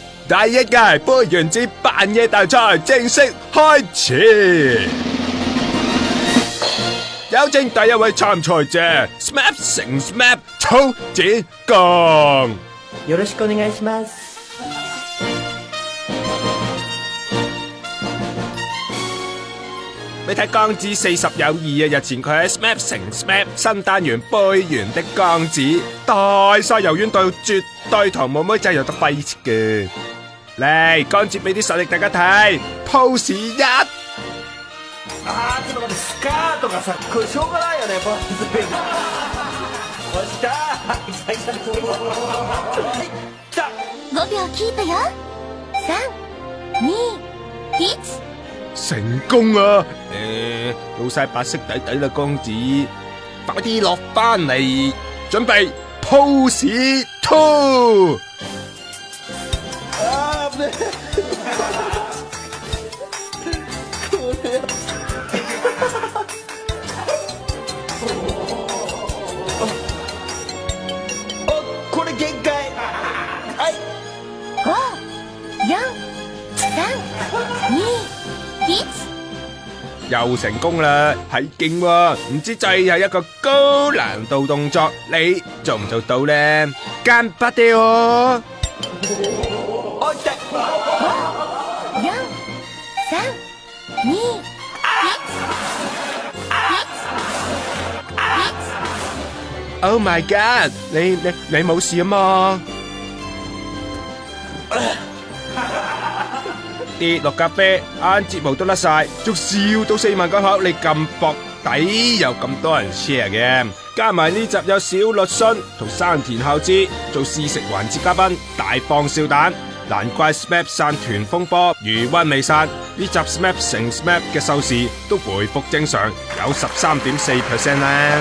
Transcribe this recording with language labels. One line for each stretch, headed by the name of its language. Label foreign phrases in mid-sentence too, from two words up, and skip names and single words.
Cantonese: 第一屆杯原子扮嘢大賽正式開始，有請第一位參賽者 SMAP 成 SMAP 曹子剛。
Japanese: よろしくお願いします。
Cantonese: 你睇剛子40有2啊！日前佢喺 SMAP 成 SMAP 新單元杯原的剛子大晒柔軟度，絕對同妹妹仔有得揮切嘅。嚟，剛子俾啲實力大家睇 ，pose 1。
Japanese: ちょっと待って、スカートがさ、これしょうがないよね、ポーズ。押したー。来た。 5秒キープよ。3、2、1。
Cantonese: 成功啊！老晒白色底底啦，剛子，快啲落翻嚟，準備 pose 2。
Japanese: あー、危ねえ。これ限界。はい。 5、4、3、2、1。
Cantonese: 又成功啦，係勁喎！唔知制係一個高難度動作，你做唔做到呢？干巴爹哦！
Japanese: おい痛い。 4、3、2、1。
English: Oh my god！
Cantonese: 你冇事啊嘛？跌落咖啡，眼睫毛都甩晒，仲笑到4萬個口，你咁薄底有咁多人 share 嘅，加埋呢集有小栗旬同山田孝之做試食環節嘉賓，大放笑彈，難怪 SMAP 散團風波餘溫未散，呢集 SMAP 成 SMAP 嘅收視都回復正常，有13.4% 啦。